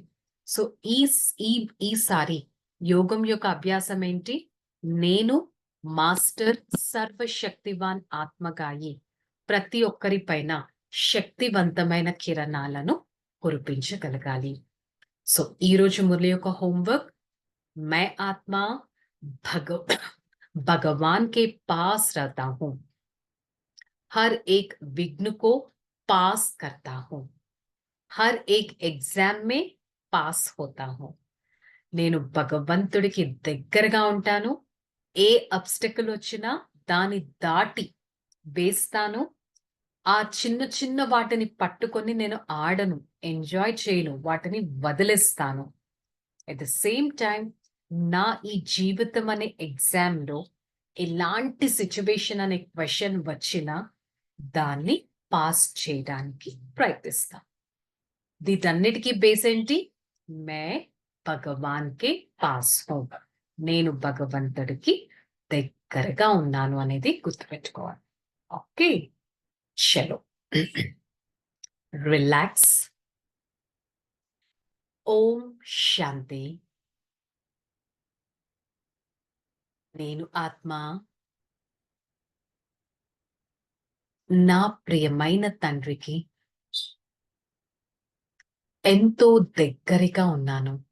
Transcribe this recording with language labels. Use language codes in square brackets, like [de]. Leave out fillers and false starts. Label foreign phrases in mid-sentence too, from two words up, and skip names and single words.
[te] సో ఈసారి యోగం యొక్క అభ్యాసం ఏంటి? నేను మాస్టర్ సర్వశక్తివాన్ ఆత్మగాయి ప్రతి ఒక్కరి పైన శక్తివంతమైన కిరణాలను కురిపించగలగాలి. సో ఈ రోజు మురళి యొక్క హోంవర్క్, [hi] मैं आत्मा भगवान के पास रहता हूं, हर एक विघ्न को पास करता हूं, हर एक एग्जाम में पास होता हूं. [te] నేను భగవంతుడికి దగ్గరగా ఉంటాను. ఏ అబ్స్టకల్ వచ్చినా దాన్ని దాటి వేస్తాను. ఆ చిన్న చిన్న వాటిని పట్టుకొని నేను ఆడను, ఎంజాయ్ చేయను, వాటిని వదిలేస్తాను. [en] at the same time [te] నా ఈ జీవితం అనే ఎగ్జామ్‌లో ఎలాంటి సిట్యుయేషన్ అనే క్వెషన్ వచ్చినా దాన్ని పాస్ చేయడానికి ప్రయత్నిస్తా. వీటన్నిటికీ బేస్ ఏంటి? [hi] मैं भगवान के पास हूँ. [te] నేను భగవంతుడికి దగ్గరగా ఉన్నాను అనేది గుర్తుపెట్టుకోవాలి. [hi] ओके, चलो. relax. ओम शांति. [te] నేను ఆత్మ నా ప్రియమైన తండ్రికి ఎంతో దగ్గరగా ఉన్నాను.